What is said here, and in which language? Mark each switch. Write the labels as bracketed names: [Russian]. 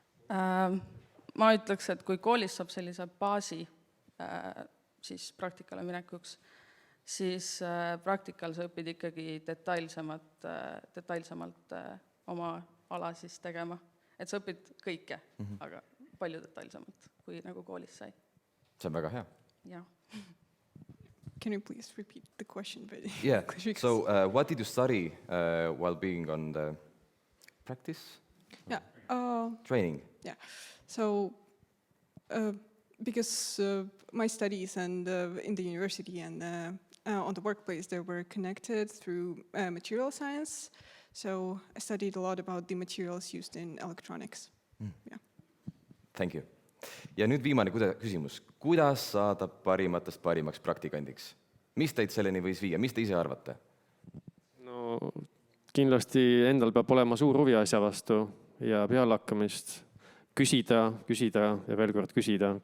[Estonian] Ma ütleks, et kui koolis saab sellise baasi siis praktikale minekuks, siis praktikal sa õpid ikkagi detailsemalt oma ala siis tegema. Et sa õpid kõike, aga palju detailsemalt, kui nagu koolis sai. See on väga hea. Jah. [English] Can you please repeat the question? Yeah, so what did you study while being on the practice? Yeah. Training? Yeah, so because my studies and in the university and on the workplace, they were connected through material science. So I studied a lot about the materials used in electronics. Yeah. Thank you. [Estonian] Ja nüüd viimane küsimus. Kuidas saada parimatest parimaks praktikandiks? Mis teid selleni võis viia? Mis te ise arvate? No kindlasti endal peab olema suur huvi asja vastu ja pealehakkamist küsida ja veel kord küsida.